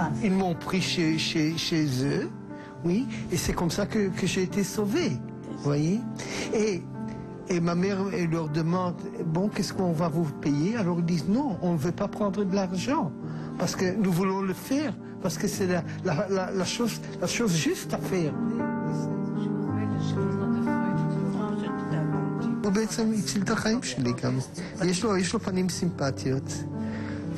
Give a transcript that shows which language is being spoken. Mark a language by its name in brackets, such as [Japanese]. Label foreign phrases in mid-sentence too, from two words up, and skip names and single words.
[French] Ils m'ont pris chez eux, oui, et c'est comme ça que j'ai été sauvée, vous voyez. Et ma mère elle leur demande, bon, qu'est-ce qu'on va vous payer? Alors ils disent, non, on ne veut pas prendre de l'argent, parce que nous voulons le faire, parce que c'est la chose juste à faire. [Hebrew] הוא בעצם הציל את החיים שלי גם. יש לו פנים סימפטיות.